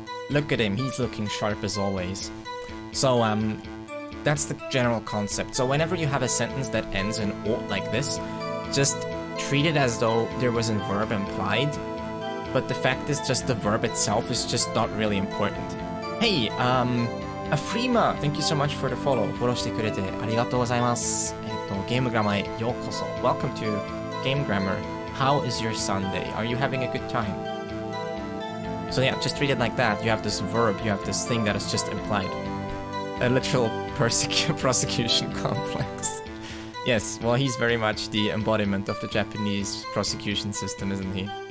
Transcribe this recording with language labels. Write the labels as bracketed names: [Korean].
[English] Look at him, he's looking sharp as always. So, that's the general concept. So whenever you have a sentence that ends in o like this, just treat it as though there was a verb implied, but the fact is just the verb itself is just not really important. Hey, Afrima, thank you so much for the follow. [Japanese] フォローしてくれてありがとうございます。ゲームグラマーへようこそ。 [English] Welcome to Game Grammar. How is your Sunday? Are you having a good time? So yeah, just treat it like that. You have this verb, you have this thing that is just implied. A literal prosecution complex. Yes, well, he's very much the embodiment of the Japanese prosecution system, isn't he?